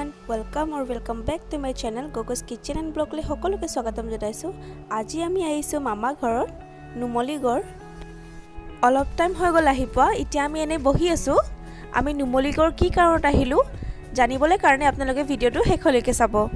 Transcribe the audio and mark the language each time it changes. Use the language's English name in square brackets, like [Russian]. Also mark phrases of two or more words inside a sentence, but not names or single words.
[English] Welcome और welcome back to my channel Gagoz Kitchen and blog [Assamese] লৈ সকলোকে স্বাগতম জনাইছোঁ। আজি আমি আহিছোঁ মামা ঘৰত নুমলীগড়। অলপ টাইম হৈ গ'ল আহি পোৱা। এতিয়া আমি এনে বহি আছোঁ। আমি নুমলীগড় কি কাৰণত আহিলোঁ জানিবলৈ কাৰণে আপোনালোকে ভিডিঅ'টো শেষলৈকে চাব।